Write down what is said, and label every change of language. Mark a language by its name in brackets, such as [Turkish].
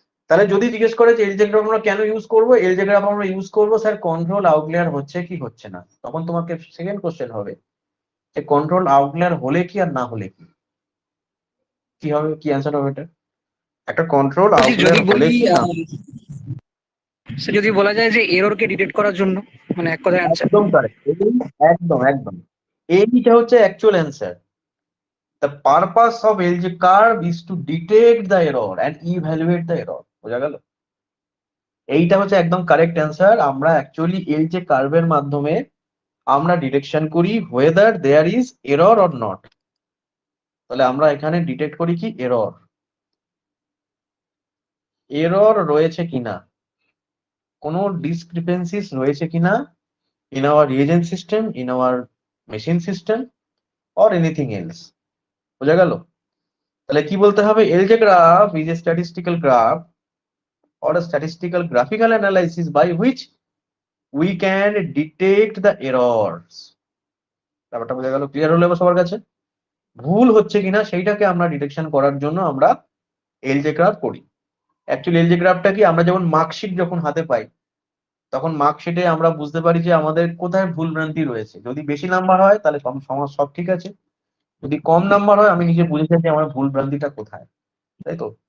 [Bangla] তাহলে যদি জিজ্ঞেস করে যে এলজে গ্রাফ আমরা কেন ইউজ করবো, এলজে গ্রাফ আমরা ইউজ করবো স্যার কন্ট্রোল আউটলায়ার হচ্ছে কি হচ্ছে না, তখন তোমাকে সেকেন্ড কোশ্চেন হবে যে কন্ট্রোল আউটলায়ার হলে কি আর না হলে কি, কি হবে, কি অ্যান্সার হবে এটা? একটা কন্ট্রোল যদি আউটলায়ার হলে বলি কি না? যদি বলা যায় যে এররকে ডিটেক্ট করার জন্য, মানে এক কথায় অ্যান্সার। একদম কারেক্ট, একদম এইটা হচ্ছে actual answer. [English] The purpose of LG curve is to detect the error and evaluate the error. [Bangla] বোঝা গেল? এইটা হচ্ছে একদম কারেক্ট অ্যান্সার। আমরা অ্যাকচুয়ালি LG কার্ভের মাধ্যমে আমরা ডিটেকশন করি [English] whether there is error or not. [Bangla] তাহলে আমরা এখানে ডিটেক্ট করি কি এরর রয়েছে কিনা, কোনো ডিসক্রিপেন্সিস রয়েছে কিনা [English] in our reagent system, in our machine system or anything else. [Bangla] বোঝা গেল? তাহলে কি বলতে হবে? এলজে graph [English] Is a statistical graph or a statistical graphical analysis by which we can detect the errors. [Bangla] ব্যাপারটা বোঝা গেল? ক্লিয়ার হলো এবার সবার কাছে? ভুল হচ্ছে কিনা সেইটাকে আমরা ডিটেকশন করার জন্য আমরা এলজেগ্রাফ করি। অ্যাকচুয়ালি এলজেগ্রাফটা কি, আমরা যেমন মার্কশিট যখন হাতে পাই তখন মার্কশিটে আমরা বুঝতে পারি যে আমাদের কোথায় ভুল ভ্রান্তি রয়েছে। যদি বেশি নাম্বার হয় তাহলে সব ঠিক আছে, যদি কম নাম্বার হয় আমি নিজে বুঝে যাই যে আমার ভুল ভ্রান্তিটা কোথায়, তাই তো?